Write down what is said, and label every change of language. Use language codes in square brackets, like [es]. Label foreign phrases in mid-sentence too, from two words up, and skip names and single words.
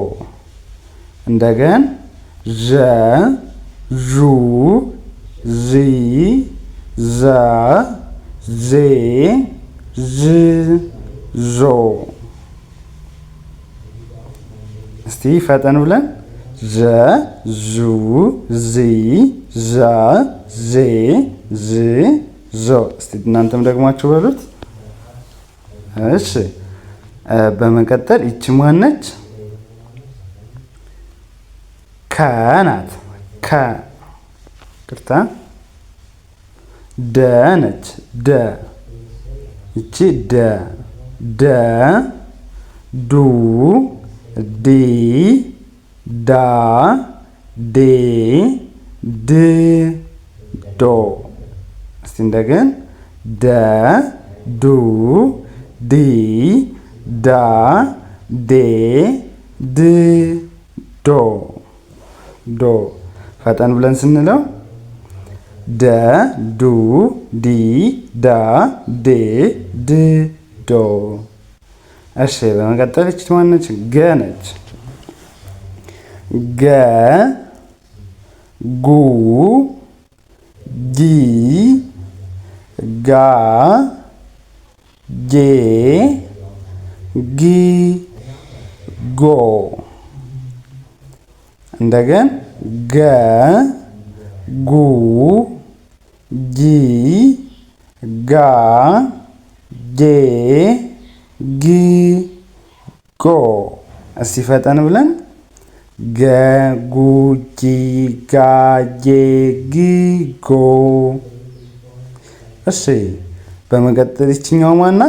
[am] እንደገና ዠ ዡ ዢ ዣ ዤ ዥ ዦ። እስቲ ፈጠን ብለን ዠ ዡ ዢ ዣ ዤ ዥ ዦ። እስቲ እናንተም ደግማችሁ በሉት። እሺ በመቀጠል ይቺ ማነች? ከ ናት። ከ ቅርታ ደ ነች። ደ ይቺ ደ ደ ዱ ዲ ዳ ዴ ድ ዶ። እስቲ እንደገና ደ ዱ ዲ ዳ ዴ ድ ዶ ዶ። ፈጠን ብለን ስንለው ደ ዱ ዲ ዳ ዴ ድ ዶ። እሺ በመቀጠል ይቺ ማነች? ገ ነች። ገ ጉ ጊ ጋ ጌ ጊ ጎ። እንደገና ገ ጉ ጊ ጋ ጌ ጊ ጎ። እስቲ ፈጠን ብለን ገ ጉ ጊ ጋ ጌ ጊ ጎ። እሺ በመቀጠል ይችኛው ማናት?